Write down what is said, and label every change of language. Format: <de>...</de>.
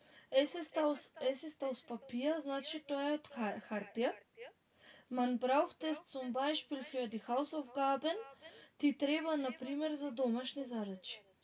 <de>Es ist aus Papier,</de> <mk>значи тоа е од хартија.</mk> <de>Man braucht es zum Beispiel für die Hausaufgaben.</de> <mk>Ти треба, например, за домашни задачи.</mk>